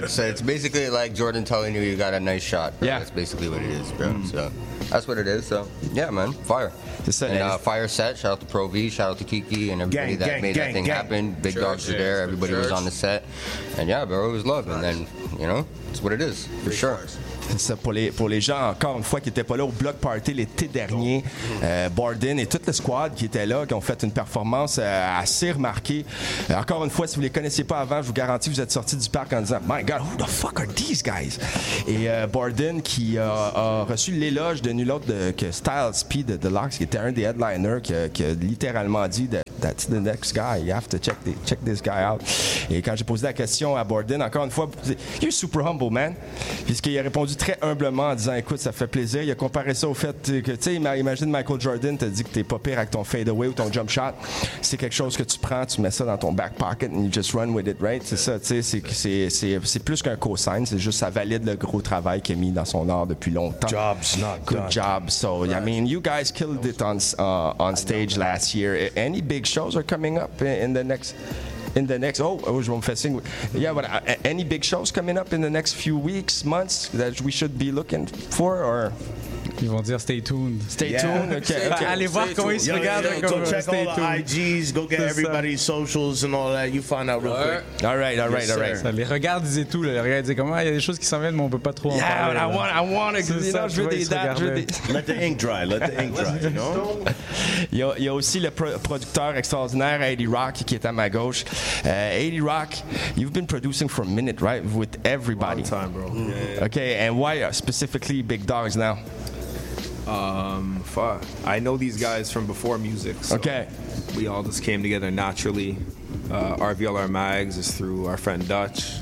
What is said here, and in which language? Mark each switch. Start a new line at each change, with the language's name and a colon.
English: It's basically like Jordan telling you got a nice shot. Bro. Yeah. That's basically what it is, bro. Mm. So that's what it is. So, yeah, man. Fire. Fire set. Shout out to Pro V. Shout out to Kiki and everybody happen. Big Dogs are there. Everybody was on the set. And yeah, bro, it was love. Nice. And then, you know, it's what it is, for sure.
French: C'est ça, pour les gens, encore une fois, qui n'étaient pas là au Block Party l'été dernier, Borden et toute la squad qui était là, qui ont fait une performance assez remarquée. Encore une fois, si vous ne les connaissiez pas avant, je vous garantis, vous êtes sortis du parc en disant «
English: My God, who the fuck are these guys?
French: » Et Borden, qui a reçu l'éloge de nul autre que Styles P de Deluxe, qui était un des headliners, qui a littéralement dit «
English: That's the next guy, you have to check this guy out.
French: » Et quand j'ai posé la question à Borden, encore une fois, «
English: You're super humble, man.
French: » Puisqu'il a répondu très humblement en disant, écoute, ça fait plaisir. Il a comparé ça au fait que, tu sais, imagine Michael Jordan t'a dit que t'es pas pire avec ton fadeaway ou ton jump shot. C'est quelque chose que tu prends, tu mets ça dans ton
English: back pocket and you just run with it, right?
French: C'est ça, tu sais, c'est plus qu'un cosign, c'est juste ça valide le gros travail qu'il a mis dans son art depuis longtemps.
English: Job's not good done. Job. So, right. I mean, you guys killed it on stage last year. Any big shows are coming up in the next, any big shows coming up in the next few weeks, months that we should be looking for, or?
French: Ils vont dire
English: stay tuned. Stay tuned.
French: Allez voir comment ils se regardent.
English: Go check all the IGs, go get everybody's socials and all that. You find out real quick. All right.
French: Les regards disaient tout. Les regards disaient comment il y a des choses qui s'en viennent, mais on peut pas trop en parler.
English: Let the ink dry. Let the ink dry.
French: Il y a aussi le producteur extraordinaire, 80 Rock, qui est à ma gauche.
English: 80 Rock, you've been producing for a minute, right? With everybody. Long time, bro. Okay, and why specifically Big Dogs now? I know these guys from before music, so okay. We all just came together naturally. RVLR Mags is through our friend Dutch,